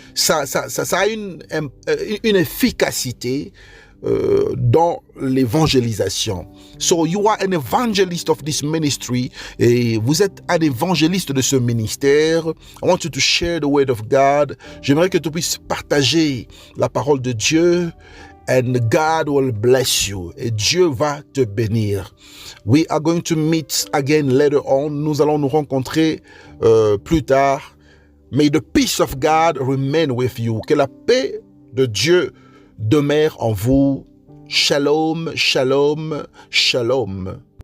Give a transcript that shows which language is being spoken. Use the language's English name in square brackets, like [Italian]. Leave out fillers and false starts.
[French] Ça a une efficacité dans l'évangélisation. [English] So you are an evangelist of this ministry, [French] et vous êtes un évangéliste de ce ministère. [English] I want you to share the word of God. [French] J'aimerais que tu puisses partager la parole de Dieu, [English] and God will bless you, [French] et Dieu va te bénir. [English] We are going to meet again later on. [French] Nous allons nous rencontrer plus tard. [English] May the peace of God remain with you. [French] Que la paix de Dieu demeure en vous. Shalom, shalom, shalom.